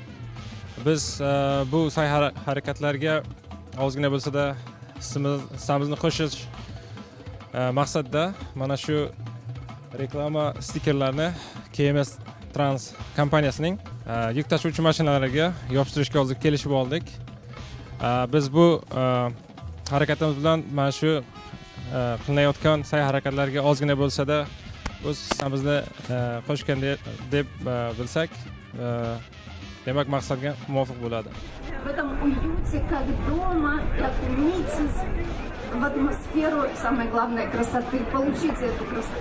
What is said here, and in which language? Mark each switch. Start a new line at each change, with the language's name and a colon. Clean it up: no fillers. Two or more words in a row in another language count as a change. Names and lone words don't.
Uzbek: Biz bu sa'y-harakatlarga ozgina bo'lsa-da hissamizni qo'shish maqsadida mana shu reklama stikerlarni KMS Trans kompaniyasining yuk tashuvchi mashinalariga yopishtirishga hozir kelishib oldik. Biz bu harakatimiz bilan mana shu qilinayotgan sa'y-harakatlarga ozgina bo'lsa-da o'z hissamizni qo'shgan deb bilsak, demak maqsadga muvofiq bo'ladi.
Russian: В этом уюте, как дома, и окунитесь в атмосферу самой главной красоты, получите эту красоту.